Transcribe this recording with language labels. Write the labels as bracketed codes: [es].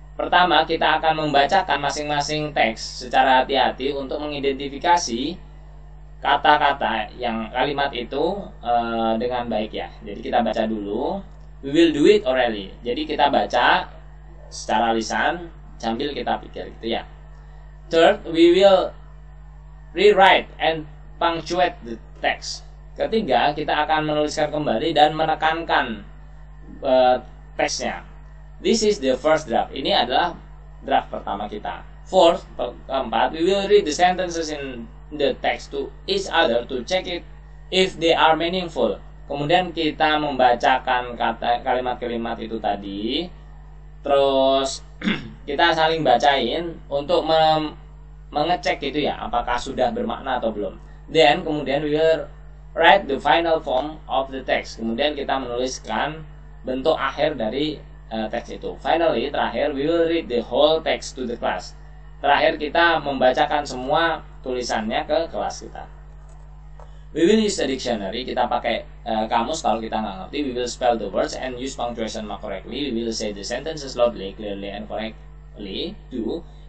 [id] Pertama, kita akan membacakan masing-masing teks secara hati-hati untuk mengidentifikasi kata-kata yang kalimat itu dengan baik ya. Jadi kita baca dulu. [en] We will do it orally. [id] Jadi kita baca secara lisan sambil kita pikir gitu ya. [en] Third, we will rewrite and punctuate the text. [id] Ketiga, kita akan menuliskan kembali dan menekankan teksnya. [en] This is the first draft. [id] Ini adalah draft pertama kita. [en] Fourth, [id] keempat, [en] we will read the sentences in the text to each other to check it if they are meaningful. [id] Kemudian kita membacakan kalimat-kalimat itu tadi. Terus kita saling bacain untuk mengecek gitu ya, apakah sudah bermakna atau belum. [en] Then [id] kemudian [en] we will write the final form of the text. [id] Kemudian kita menuliskan bentuk akhir dari teks itu. [en] Finally, [id] terakhir, [en] we will read the whole text to the class. [id] Terakhir kita membacakan semua tulisannya ke kelas kita. [en] We will use a dictionary. [id] Kita pakai kamus kalau kita nggak ngerti. [en] We will spell the words and use punctuation mark correctly. We will say the sentences loudly, clearly, and correctly. 2.